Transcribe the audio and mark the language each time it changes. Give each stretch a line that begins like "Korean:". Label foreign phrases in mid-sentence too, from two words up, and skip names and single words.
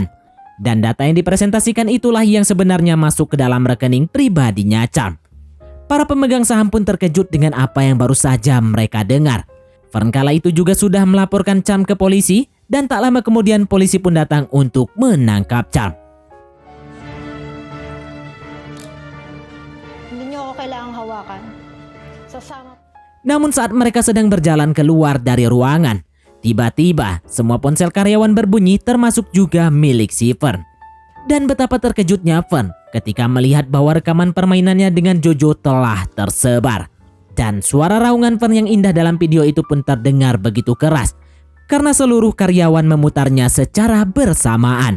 Indonesian: Dan data yang dipresentasikan itulah yang sebenarnya masuk ke dalam rekening pribadinya Charm. Para pemegang saham pun terkejut dengan apa yang baru saja mereka dengar. Fern kala itu juga sudah melaporkan Charm ke polisi dan tak lama kemudian polisi pun datang untuk menangkap Charm.
Filipino: Hindi niyo ako kailangang hawakan. Sasama.
Indonesian: Namun saat mereka sedang berjalan keluar dari ruangan, tiba-tiba semua ponsel karyawan berbunyi termasuk juga milik si Fern. Dan betapa terkejutnya Fern ketika melihat bahwa rekaman permainannya dengan Jojo telah tersebar. Dan suara raungan Fern yang indah dalam video itu pun terdengar begitu keras karena seluruh karyawan memutarnya secara bersamaan.